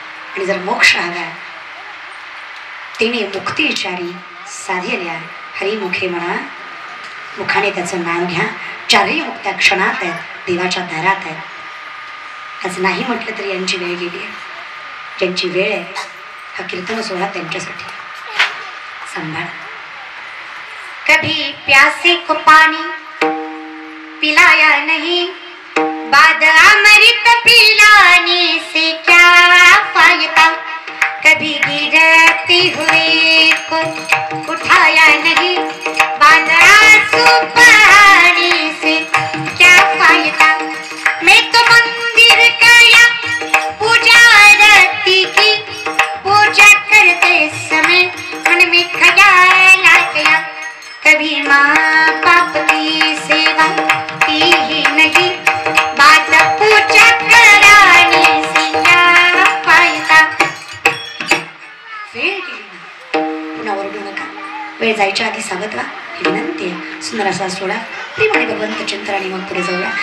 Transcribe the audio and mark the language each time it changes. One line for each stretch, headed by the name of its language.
Marathi: आणि जर मोक्ष हवा तिने मुक्ती विचारी साधेल्या हरिमुखे म्हणा, मुखाने त्याचं नाव घ्या, 4ही मुक्त्या क्षणात आहेत, देवाच्या दारात आहेत। आज नाही म्हटलं तरी यांची वेळ गेली आहे, ज्यांची वेळ आहे हा कीर्तन सोहळा त्यांच्यासाठी संभाळ।
Hindi: कभी प्यासे को पानी पिलाया नहीं, बाद अमृत पिलाने से क्या फायदा, कभी गिरते हुए को उठाया नहीं, बाद आंसू बहाने से क्या फायदा। मैं तो मंदिर गया पूजा आरती की, पूजा करते समय मन में ख्याल आ गया, कभी माँ बाप की सेवा की ही नहीं, बात पूजा कराने से क्या फायदा।
Marathi: वेळ गेली ना पुन्हा ओरडू नका, वेळ जायच्या आधी सांगत व्हा ही विनंती आहे। सुंदर असा सोडा प्रेमाने भगवंत चिंतन आणि मग पुढे जाऊया।